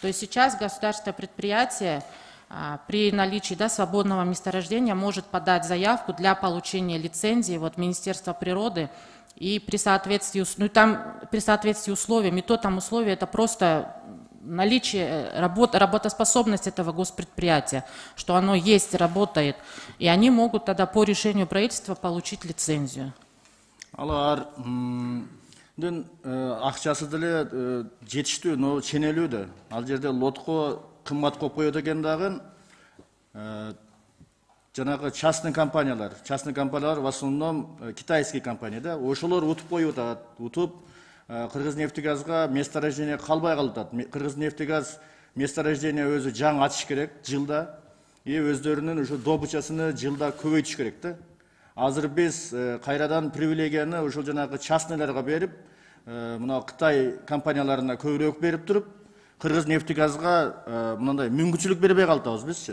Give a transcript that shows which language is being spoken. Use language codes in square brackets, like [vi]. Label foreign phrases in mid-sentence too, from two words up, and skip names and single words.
[ru] То есть сейчас государственное предприятие при наличии свободного месторождения может подать заявку для получения лицензии в Министерство природы, и при соответствии, при соответствии условиям, и то там условие, это просто наличие, работоспособность этого госпредприятия, что оно есть, работает, и они могут тогда по решению правительства получить лицензию. [ky] Алар акчасы деле жетиштүү, но ченелүү да. Ал жерде лотко кымбат коюп коет экен дагы. Жанагы частный компаниялар [ru] в основном китайский [ky] компания да. Ошолор утуп коюп атат. Утуп Кыргызнефтегазга месторождение калбай калат. Кыргызнефтегаз месторождение өзү жаңы ачыш керек жылда. И өздөрүнүн ушу добычасын жылда көбөйтүш керек да. Азыр биз кайрадан привилегияны ушул жанагы частныйларга берип, мына Кытай компанияларына көбүрөөк берип туруп, Кыргызнефтегазга мындай мүмкүнчүлүк бербей калдыбыз бизчи.